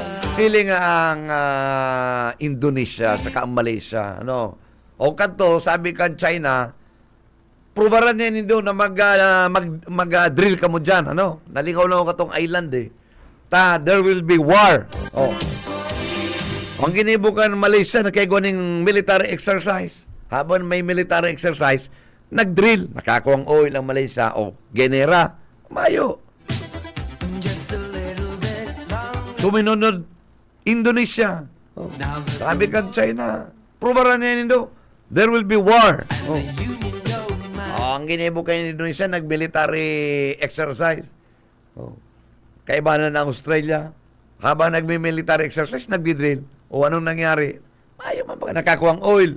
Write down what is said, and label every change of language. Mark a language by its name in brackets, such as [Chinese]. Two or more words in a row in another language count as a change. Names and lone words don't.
[Bikol] Hili nga ang Indonesia sa ang Malaysia. Ano? O kanto, sabi kan China, prubaran niya nindo na mag-drill ka mo dyan. Ano? Nalingaw lang ako katong island eh. [English] There will be war. Oh. [Bikol] Ang ginibukan Malaysia, nagkagawa ng [English] military exercise. [Bikol] Habang may [English] military exercise, [Bikol] nag-drill. Nakakuha ang oil ang Malaysia. O, genera. Mayo. Suminunod, Indonesia. Oh. Sabi kang China, prubaran niya nindo, [English] there will be war. Oh. [Bikol] Ang ginibukan ng Indonesia, nag- [English] military exercise. [Bikol] Oh. Kaiba na ng Australia. Habang nagmi-military exercise, nagdi-drill. O anong nangyari? Ayaw mga nakakuha ang oil.